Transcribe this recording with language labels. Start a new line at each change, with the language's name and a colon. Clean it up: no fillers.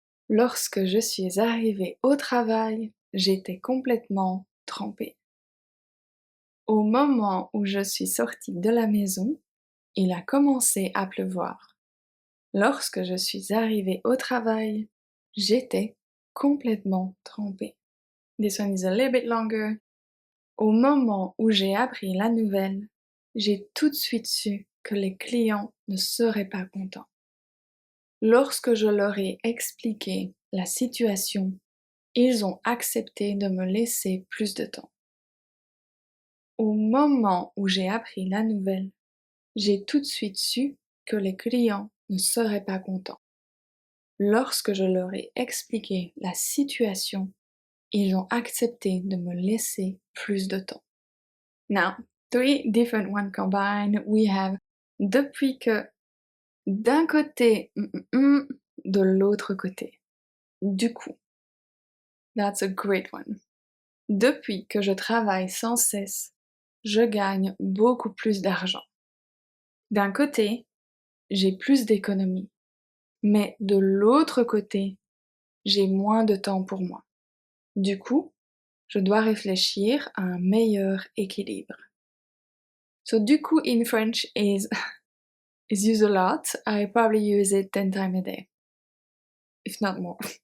French: Lorsque je suis arrivée au travail, j'étais complètement trempée. Au moment où je suis sortie de la maison, il a commencé à pleuvoir. Lorsque je suis arrivée au travail, j'étais complètement trempée.
English: This one is a little bit longer.
French: Au moment où j'ai appris la nouvelle, j'ai tout de suite su que les clients ne seraient pas contents. Lorsque je leur ai expliqué la situation, ils ont accepté de me laisser plus de temps. Au moment où j'ai appris la nouvelle, j'ai tout de suite su que les clients ne seraient pas contents. Lorsque je leur ai expliqué la situation, ils ont accepté de me laisser plus de temps.
English: Now, three different ones combined. We have depuis que, d'un côté, de l'autre côté. Du coup. That's a great one.
French: Depuis que je travaille sans cesse, je gagne beaucoup plus d'argent. D'un côté, j'ai plus d'économies. Mais de l'autre côté, j'ai moins de temps pour moi. Du coup, je dois réfléchir à un meilleur équilibre.
English: So du coup in French is used a lot. I probably use it 10 times a day, if not more.